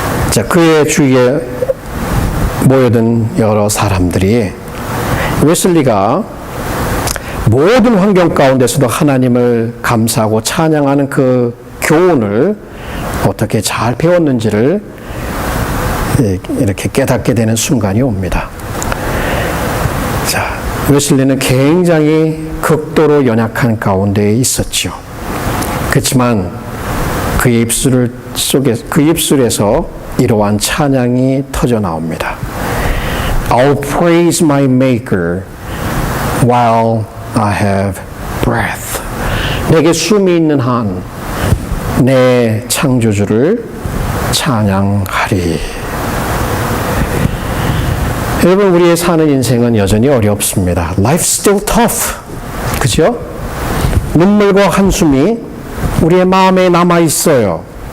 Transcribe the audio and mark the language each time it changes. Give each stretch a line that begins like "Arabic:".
Korean: 자, 그의 주위에 모여든 여러 사람들이 웨슬리가 모든 환경 가운데서도 하나님을 감사하고 찬양하는 그 교훈을 어떻게 잘 배웠는지를 이렇게 깨닫게 되는 순간이 옵니다. 자, 웨슬리는 굉장히 극도로 연약한 가운데 있었죠. 그렇지만 그의 입술에서 이러한 찬양이 터져 나옵니다.
English: I'll praise my maker while I have breath.
Korean: 내게 숨이 있는 한 내 창조주를 찬양하리. 여러분, 우리의 사는 인생은 여전히 어렵습니다.
English: Life's still tough.
Korean: 그죠? 눈물과 한숨이 우리의 마음에 남아 있어요.